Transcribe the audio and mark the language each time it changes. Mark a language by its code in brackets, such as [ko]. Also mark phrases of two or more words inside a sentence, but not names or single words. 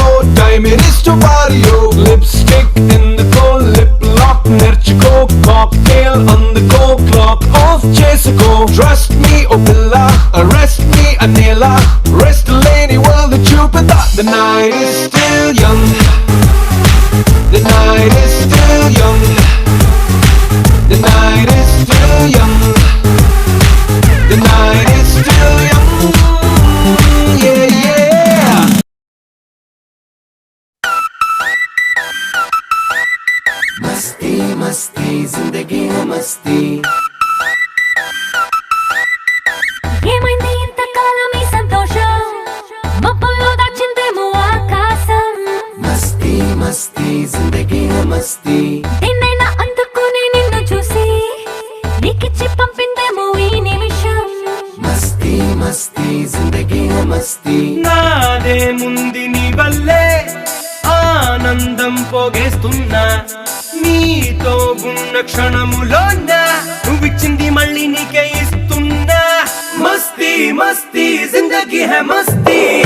[te] టైం ఇస్ వారియో లిప్స్టిక్ ఎందుకో [en] lip lock [te] నేర్చుకో కాక్టైల్ అందుకో [en] clock off [te] చేసుకో [en] trust me [te] ఓ పిల్ల [en] arrest me [te] అనేలా రెస్ట్ లేని వరల్డ్ చూపిదా. [en] The night is still young. The night is still young. The night is still young. The night is still young. Yeah, yeah. [hi] मस्ती मस्ती जिंदगी है मस्ती. [te] ఏమైంది ఇంతకాలం ఈ సంతోషం మబ్బుల్లో దాచిందేమో ఆకాశం. [hi] मस्ती मस्ती जिंदगी है मस्ती. [te] నిన్నైనా అందుకుని నిన్ను చూసి నీకిచ్చి పంపిందేమో ఈ నిమిషం. [hi] मस्ती मस्ती जिंदगी है मस्ती. [te] నాదే ముంది నీ వల్లే ఆనందం పోగేస్తున్నా నీతో ఉన్న క్షణములోన నువ్విచ్చింది మళ్ళీ నీకే ఇస్తున్నా. [hi] मस्ती मस्ती जिंदगी है मस्ती.